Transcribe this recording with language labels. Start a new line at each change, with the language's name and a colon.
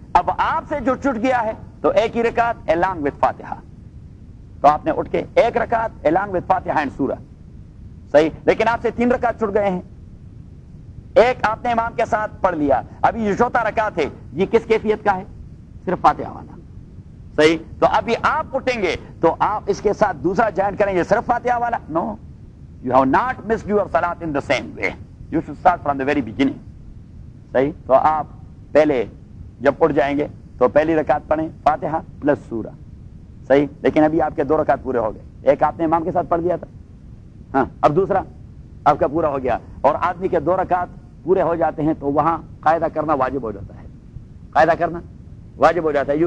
Urdu: اب آپ سے جو چھٹ گیا ہے تو ایک ہی رکعت
English: along with
Urdu: فاتحہ، تو آپ نے اٹھ کے 1 رکعت along with فاتحہ اینڈ سورہ، صحیح. لیکن آپ سے 3 رکعت چھٹ گئے ہیں، ایک آپ نے امام کے ساتھ پڑھ لیا، ابھی یہ چوتھا رکعت ہے، یہ کس کیفیت کا ہے؟ صرف فاتحہ والا، صحیح. تو ابھی آپ اٹھیں گے تو آپ اس کے ساتھ دوسرا جوائن کریں گے صرف فاتحہ والا.
English: No, you have not missed your صلاۃ in the same way, you should start from the very beginning, صحیح.
Urdu: تو آپ پہلے جب اٹھ جائیں گے تو پہلی رکعت پڑھیں فاتحہ پلس سورہ، صحیح. لیکن ابھی آپ کے 2 رکعت پورے ہو گئے، ایک آپ نے امام کے ساتھ پڑھ دیا تھا، ہاں، اب دوسرا آپ کا پورا ہو گیا. اور آدمی کے 2 رکعت پورے ہو جاتے ہیں تو وہاں قاعدہ کرنا واجب ہو جاتا ہے، قاعدہ کرنا واجب ہو جاتا ہے.